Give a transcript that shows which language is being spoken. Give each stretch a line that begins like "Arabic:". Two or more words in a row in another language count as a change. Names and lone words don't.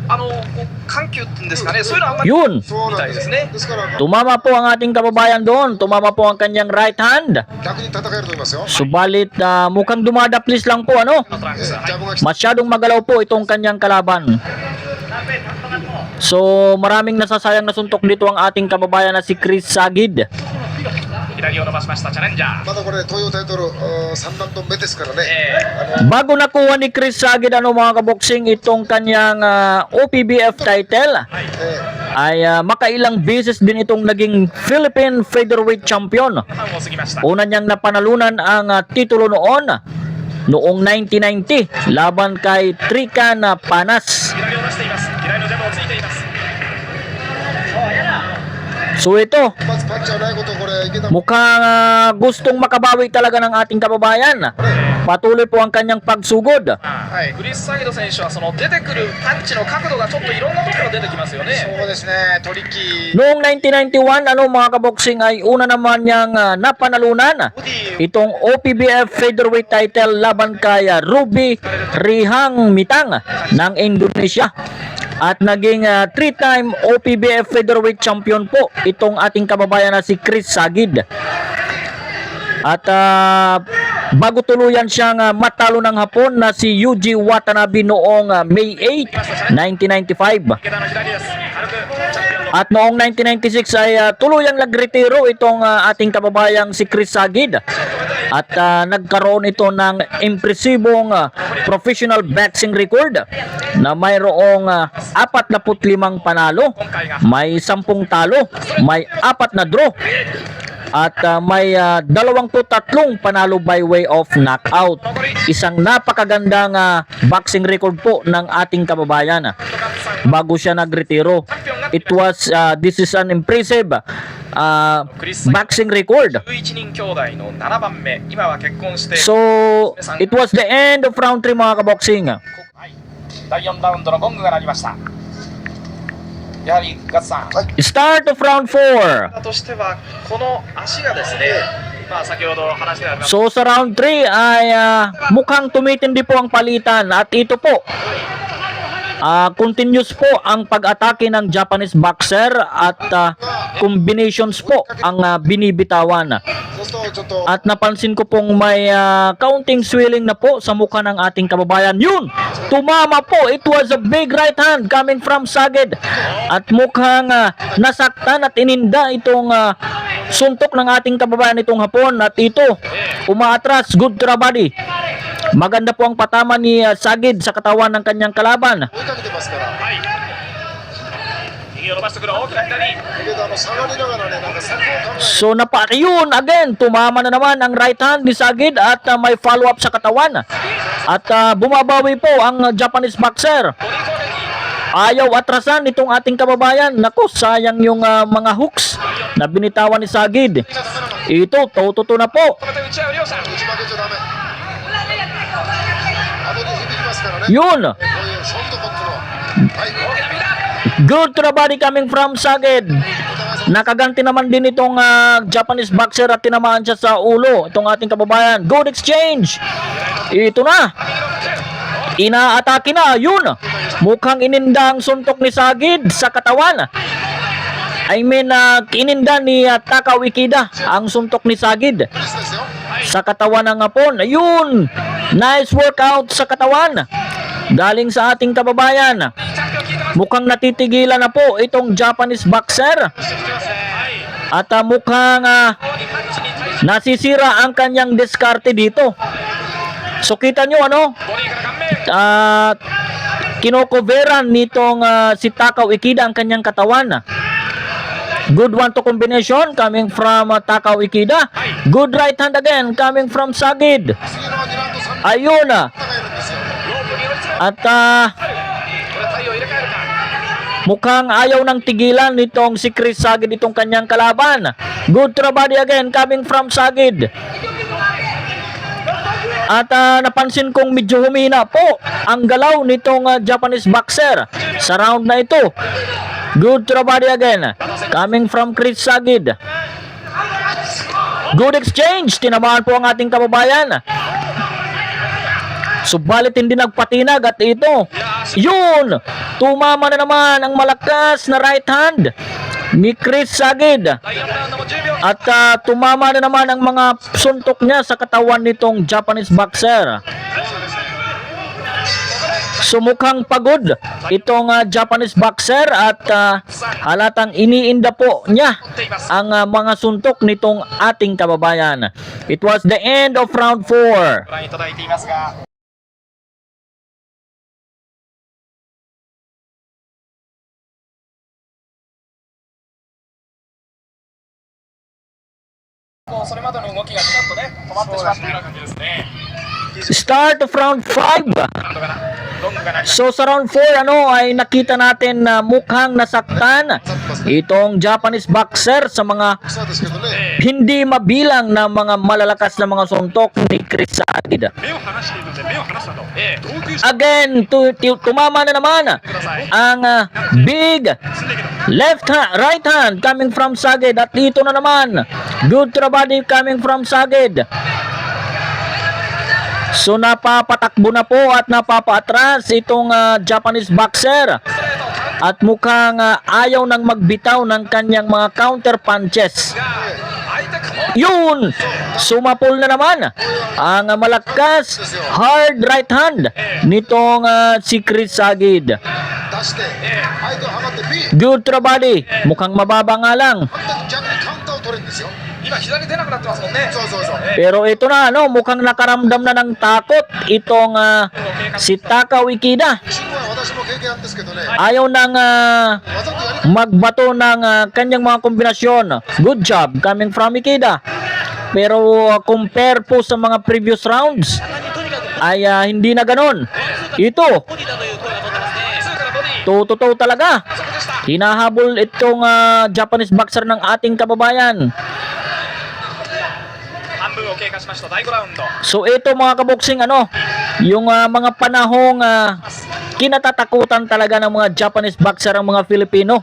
Japanese: こう緩急っていうんですかねそういうのはあんまり
Filipino: Yun,
Japanese: そうなんですねですから
Filipino: tumama po ang ating kababayan doon. Tumama po ang kanyang
English: right hand.
Japanese: 楽に戦えると思いますよ
Filipino: Subalit mukhang dumadaplis lang po
Japanese: のトランクスジャブが来て
Filipino: Masyadong magalaw po itong kanyang kalaban. So maraming nasasayang na suntok dito ang ating kababayan na si Chris Sagid.
Japanese: 左を伸ばしましたチャレンジャーまだこれ東洋タイトル3ラウンド目ですからね
Filipino: Bago nakuha ni Chris Sagid mga kaboksing itong kanyang OPBF title, ay makailang beses din itong naging
English: Philippine Featherweight Champion.
Japanese: 半を過ぎました
Filipino: Una niyang napanalunan ang titulo noong 1990 laban kay Trican Panas.
Japanese: 左を出しています左のジャブをついています
Filipino: So ito,
Japanese: 一発パンチはないことこれ池田
Filipino: mukhang gustong makabawi talaga ng ating kababayan. Patuloy po ang kanyang pagsugod.
Japanese: はいクリス・サイド選手はその出てくるパンチの角度がちょっといろんなところ出てきますよねそうですねトリッキー
Filipino: Noong 1991, mga kaboksing ay una naman niyang napanalunan itong
English: OPBF Featherweight title
Filipino: laban kay Ruby Rihang Mitang ng Indonesia. At naging 3-time
English: OPBF Featherweight Champion
Filipino: po itong ating kababayan na si Chris Sagid. At bago tuluyan siyang matalo ng Hapon na si Yuji Watanabe noong May 8, 1995.
Japanese: 池田の左です軽くチャンピオンの
Filipino: At noong 1996 ay tuluyang nagretiro itong ating kababayang si Chris Sagid. At nagkaroon ito ng impresibong
English: professional boxing record
Filipino: na mayroong 45 panalo, may 10 talo, may 4 na draw, at may 23 panalo
English: by way of knockout.
Filipino: Isang napakagandang
English: boxing record
Filipino: po ng ating kababayan bago siya nagretiro.
English: This is an impressive boxing record.
Japanese: 11 人兄弟の7番目、今は結婚して、
English: So, it was the end of round 3
Filipino: mga kaboxing.
Japanese: はい、第4ラウンドのゴングが鳴りました。やはりガッツさん、
English: Start of round 4.
Japanese: としてはこの足がですね、まあ先ほど話がありました。
Filipino: So, sa round 3 ay mukhang tumitindi po ang palitan. At ito po, continuous po ang pag-atake ng
English: Japanese boxer
Filipino: at combinations po ang binibitawan.
Japanese: そうするとちょっと
Filipino: At napansin ko pong may
English: counting swelling
Filipino: na po sa mukha ng ating kababayan. Yun! Tumama po!
English: It was a big right hand coming from Sagid.
Filipino: At mukhang nasaktan at ininda itong suntok ng ating kababayan itong hapon. At ito, umaatras.
English: Good to the body.
Filipino: Maganda po ang patama ni Sagid sa katawan ng kanyang kalaban.
Japanese: 追いかけてますから、右を伸ばしてくる大きな左。だけど下がりながらね、なんか策を考えて
Filipino: So yun again, tumama na naman ang
English: right hand
Filipino: ni Sagid at may follow-up sa katawan. At bumabawi po ang
English: Japanese boxer.
Filipino: Ayaw atrasan itong ating kababayan. Naku, sayang yung mga hooks na binitawan ni Sagid. Ito, tututo na po.
Japanese: ここで打ち合う両者。打ち負けちゃダメ。後に響きますからね。
Filipino: Yun.
Japanese: こういうショットコントロール。はい。
English: Good to the body coming from Sagid.
Filipino: Nakaganti naman din itong
English: Japanese boxer
Filipino: at tinamaan siya sa ulo. Itong ating kababayan.
English: Good exchange.
Filipino: Ito na. Inaatake na. Yun. Mukhang ininda ang suntok ni Sagid sa katawan.
English: I mean,
Filipino: ininda ni Takao Ikeda ang suntok ni Sagid
Japanese: ミスですよ。
Filipino: sa katawan ng Hapon. Ayun.
English: Nice workout
Filipino: sa katawan. Galing sa ating kababayan. Mukhang natitigilan na po itong
English: Japanese boxer.
Filipino: At mukhang nasisira ang kanyang diskarte dito. So kita nyo ano? Kinocoveran nitong si Takao Ikeda ang kanyang katawan.
English: Good one-two combination coming from Takao Ikeda. Good right hand again coming from Sagid.
Japanese: 次の2ラウンド3
Filipino: Ayun.
Japanese: がいるんですよ。
Filipino: At mukhang ayaw ng tigilan nitong si Chris Sagid itong kanyang kalaban. Good to the body again coming from Sagid. At napansin kong medyo humina po ang galaw nitong
English: Japanese boxer
Filipino: sa round na ito.
English: Good to the body again coming from Chris Sagid. Good exchange.
Filipino: Tinamaan po ang ating kababayan. Subalit hindi nagpatinag at ito. Yun! Tumama na naman ang malakas na
English: right hand
Filipino: ni Chris Sagid. At tumama na naman ang mga suntok niya sa katawan nitong
English: Japanese boxer.
Filipino: Sumukhang pagod itong
English: Japanese boxer
Filipino: at halatang iniinda po niya ang mga suntok nitong ating kababayan.
English: It was the end of round 4.
Japanese: ご覧いただいていますが。もうそれまでの動きがちょっとね止まってしまっているような感じですね。
English: Start of round 5.
Japanese: なんとかなゴングが鳴りました。
Filipino: So sa round 4 ay nakita natin na mukhang nasaktan itong
English: Japanese boxer
Filipino: sa mga
Japanese: そうですけどね。
Filipino: hindi mabilang na mga malalakas na mga suntok ni Chris Sagid.
Japanese: 目を離しているので目を離したと。
English: Again,
Filipino: tumama na naman ang
English: big right hand coming from Sagid.
Filipino: At dito na naman,
English: good to the body coming from Sagid.
Filipino: So napapatakbo na po at napapaatras itong
English: Japanese boxer.
Filipino: At mukhang ayaw nang magbitaw ng kanyang mga
English: counter punches.
Filipino: Yun! Sumapol na naman ang malakas
English: hard right hand
Filipino: nitong si Chris Sagid.
Japanese: して、相手を測って B、
English: Good to the body.
Filipino: Mukhang mababa nga lang.
Japanese: 反対に逆にカウンターを取れるんですよ。今左出なくなってますもんね。そうそうそう。
Filipino: Pero ito na, ano, mukhang nakaramdam na ng takot itong si Takao Ikeda.
Japanese: 信号は私も経験あるんですけどね、
Filipino: Ayaw nang
Japanese: わざとやり
Filipino: magbato ng kanyang mga kombinasyon.
English: Good job coming from Ikeda.
Filipino: Pero compare po sa mga
English: previous rounds
Japanese: とにかく
Filipino: ay hindi na ganon. Ito,
Japanese: ボディだという声が取ってますね。ツーからボディ。
Filipino: totoo talaga.
Japanese: そこでした。
Filipino: Hinahabol itong
English: Japanese boxer
Filipino: ng ating kababayan.
Japanese: 半分を経過しました第5ラウンド。
Filipino: So ito mga kaboksing, ano, yung mga panahong kinatatakutan talaga ng mga
English: Japanese boxer
Filipino: ang mga Filipino.